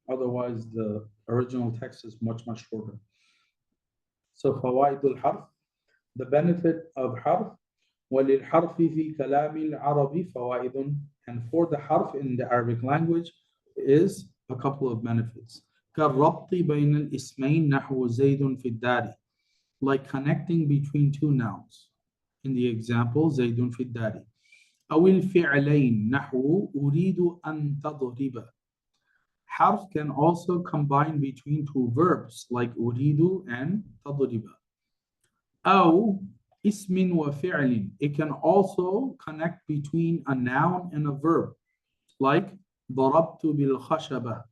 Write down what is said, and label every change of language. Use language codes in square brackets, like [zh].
[en] Otherwise, the original text is much shorter. So fawaidul harf, the benefit of harf, [ar] وَلِلْحَرْفِ فِي كَلَامِ الْعَرَبِ فَوَائِدٌ, [en] and for the harf in the Arabic language is a couple of benefits. [ar] كَالرَّبْطِ بَيْنَ الْإِسْمَيْنِ نَحْوُ زَيْدٌ فِي الدَّارِ, [en] like connecting between two nouns. In the example, [ar] زَيْدٌ فِي الدَّارِ. أَوِ الْفِعْلَيْنِ نَحْوُ أُرِيدُ أَن تَضْرِبَ. [en] Harf can also combine between two verbs like أُرِيدُ and تَضْرِبَ. [ar] أو اسم وفعل. [en] It can also connect between a noun and a verb, like [ar] ضربت بالخشبة.